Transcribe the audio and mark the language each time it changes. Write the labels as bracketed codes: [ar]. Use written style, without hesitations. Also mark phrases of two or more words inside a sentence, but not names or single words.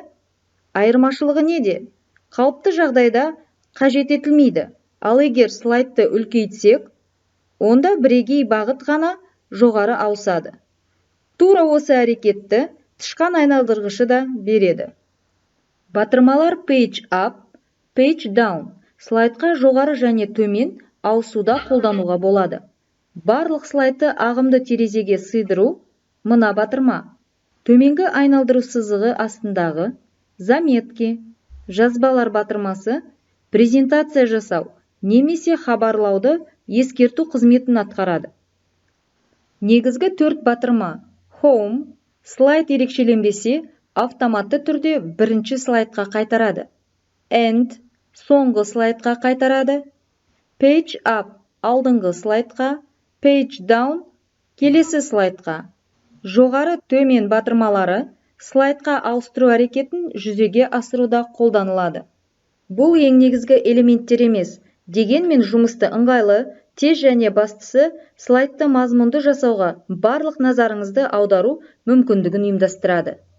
[kk] Айырмашылығы неде? Қалыпты жағдайда қажет етілмейді. Ал егер слайдты үлкейтсек, онда бірегей бағыт ғана жоғары ауысады. Тура осы әрекетті тышқан айналдырғышы да береді. Батырмалар [en] page up, page down [kk] слайдқа жоғары және төмен ауысуда қолдануға болады. Барлық слайдты ағымды терезеге сыйдыру мына батырма. Төменгі айналдыру сызығы астындағы заметки, жазбалар батырмасы презентация жасау немесе хабарлауды ескерту қызметін атқарады. Негізгі 4 батырма home, слайд ерекшеленбесе автоматты түрде бірінші слайдқа қайтарады. End, соңғы слайдқа қайтарады. [en] Page up, [kk] алдыңғы слайдқа. [en] Page down, [kk] келесі слайдқа. Жоғары төмен батырмалары слайдқа ауыстыру әрекетін жүзеге асыруда қолданылады. Бұл ең негізгі элементтер емес, дегенмен жұмысты ыңғайлы, тез және бастысы слайдты мазмұнды жасауға барлық назарыңызды аудару мүмкіндігін ұйымдастырады.